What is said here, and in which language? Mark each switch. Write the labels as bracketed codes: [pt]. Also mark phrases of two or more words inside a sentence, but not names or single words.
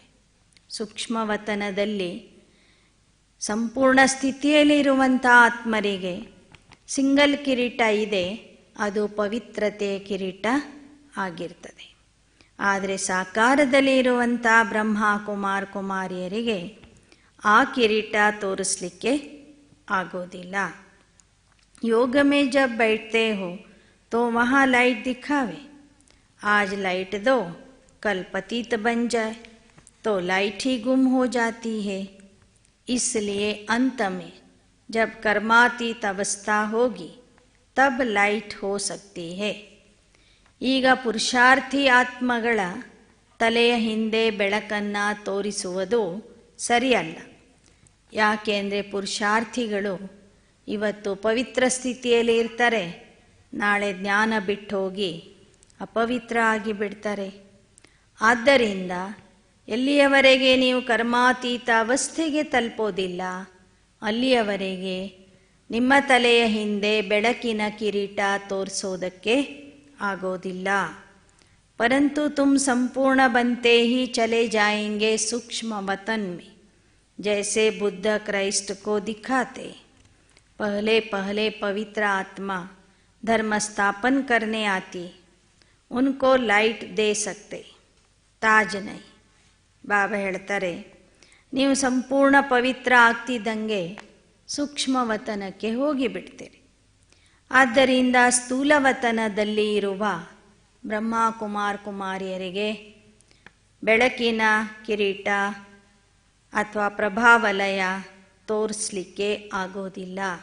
[kn] ಸೂಕ್ಷ್ಮವತನದಲ್ಲಿ ಸಂಪೂರ್ಣ ಸ್ಥಿತಿಯಲ್ಲಿರುವಂಥ ಆತ್ಮರಿಗೆ ಸಿಂಗಲ್ ಕಿರೀಟ ಇದೆ, ಅದು ಪವಿತ್ರತೆಯ ಕಿರೀಟ ಆಗಿರ್ತದೆ. ಆದರೆ ಸಾಕಾರದಲ್ಲಿ ಇರುವಂಥ ಬ್ರಹ್ಮ ಕುಮಾರ್ ಕುಮಾರಿಯರಿಗೆ ಆ ಕಿರೀಟ ತೋರಿಸಲಿಕ್ಕೆ ಆಗೋದಿಲ್ಲ. [hi] योग में जब बैठते हो तो वहाँ लाइट दिखावे, आज लाइट दो कल पतित बन जाए तो लाइट ही गुम हो जाती है। इसलिए अंत में जब कर्मातीत अवस्था होगी तब लाइಟ್ हो सकती है। [kn] ಈಗ ಪುರುಷಾರ್ಥಿ ಆತ್ಮಗಳ ತಲೆಯ ಹಿಂದೆ ಬೆಳಕನ್ನು ತೋರಿಸುವುದು ಸರಿಯಲ್ಲ. ಯಾಕೆಂದರೆ ಪುರುಷಾರ್ಥಿಗಳು ಇವತ್ತು ಪವಿತ್ರ ಸ್ಥಿತಿಯಲ್ಲಿ ಇರ್ತಾರೆ, ನಾಳೆ ಜ್ಞಾನ ಬಿಟ್ಟು ಹೋಗಿ ಅಪವಿತ್ರ ಆಗಿಬಿಡ್ತಾರೆ. ಆದ್ದರಿಂದ ಎಲ್ಲಿಯವರೆಗೆ ನೀವು ಕರ್ಮಾತೀತ ಅವಸ್ಥೆಗೆ ತಲುಪೋದಿಲ್ಲ ಅಲ್ಲಿಯವರೆಗೆ ನಿಮ್ಮ ತಲೆಯ ಹಿಂದೆ ಬೆಳಕಿನ ಕಿರೀಟ ತೋರಿಸೋದಕ್ಕೆ ಆಗೋದಿಲ್ಲ. [hi] परंतु तुम संपूर्ण बनते ही चले जाएंगे सूक्ष्म वतन में, जैसे बुद्ध क्राइस्ट को दिखाते। पहले पहले पवित्र आत्मा धर्म स्थापन करने आती, उनको लाइट दे सकते, ताज नहीं. [kn] ಬಾಬಾ ಹೇಳ್ತಾರೆ, ನೀವು ಸಂಪೂರ್ಣ ಪವಿತ್ರ ಆಗ್ತಿದ್ದಂಗೆ ಸೂಕ್ಷ್ಮವತನಕ್ಕೆ ಹೋಗಿಬಿಡ್ತೀರಿ. ಆದ್ದರಿಂದ ಸ್ಥೂಲವತನದಲ್ಲಿ ಇರುವ ಬ್ರಹ್ಮ ಕುಮಾರ್ ಕುಮಾರಿಯರಿಗೆ ಬೆಳಕಿನ ಕಿರೀಟ ಅಥವಾ ಪ್ರಭಾವಲಯ ತೋರಿಸಲಿಕ್ಕೆ ಆಗೋದಿಲ್ಲ.